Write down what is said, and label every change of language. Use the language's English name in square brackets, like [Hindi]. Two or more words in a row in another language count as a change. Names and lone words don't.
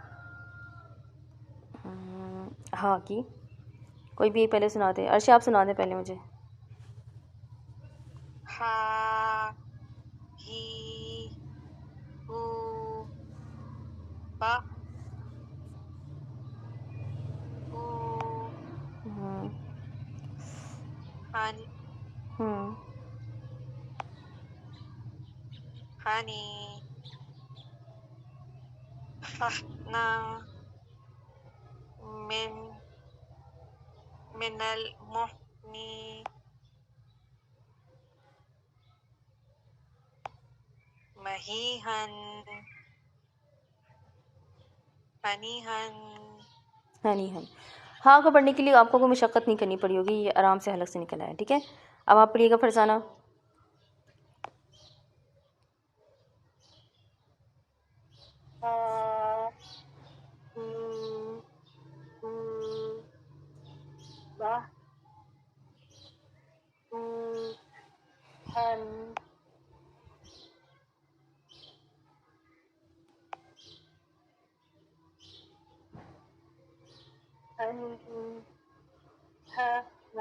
[Urdu] ہاں کی کوئی بھی ایک پہلے سنا دیں. عرشی آپ سنا دیں پہلے مجھے. ہا ہی ہو با ہو ہن ہنی ہنا من المحنی مہیہن ہنیہن. ہنیہن ہاں کو پڑھنے کے لیے آپ کو کوئی مشقت نہیں کرنی پڑی ہوگی یہ آرام سے حلق سے نکل آیا. ٹھیک ہے اب آپ پڑھیے گا فرزانہ. ہا ہی ہو با ہو ہن ہنا